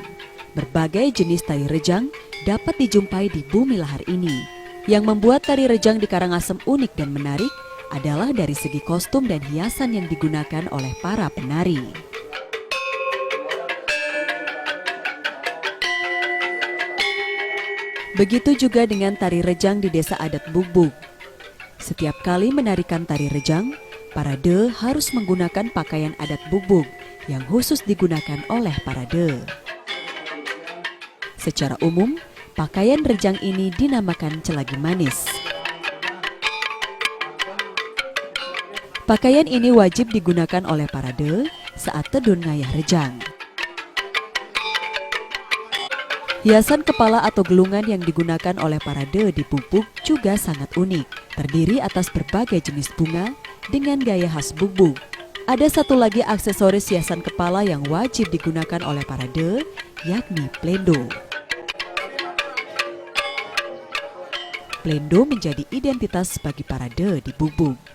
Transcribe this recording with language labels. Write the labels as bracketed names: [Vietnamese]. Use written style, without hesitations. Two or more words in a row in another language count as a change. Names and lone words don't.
[Indonesian] Berbagai jenis tari rejang dapat dijumpai di bumi lahar ini. Yang membuat tari rejang di Karangasem unik dan menarik adalah dari segi kostum dan hiasan yang digunakan oleh para penari. Begitu juga dengan tari rejang di desa adat Bugbug. Setiap kali menarikan tari rejang, para de harus menggunakan pakaian adat Bugbug yang khusus digunakan oleh para de. Secara umum, pakaian rejang ini dinamakan celagi manis. Pakaian ini wajib digunakan oleh para de saat [Balinese] tedun ngayah [Indonesian] rejang. Hiasan kepala atau gelungan yang digunakan oleh para de di Bugbug juga sangat unik, terdiri atas berbagai jenis bunga dengan gaya khas Bugbug. Ada satu lagi aksesoris hiasan kepala yang wajib digunakan oleh para de, yakni plendo. Plendo menjadi identitas bagi para de di Bugbug.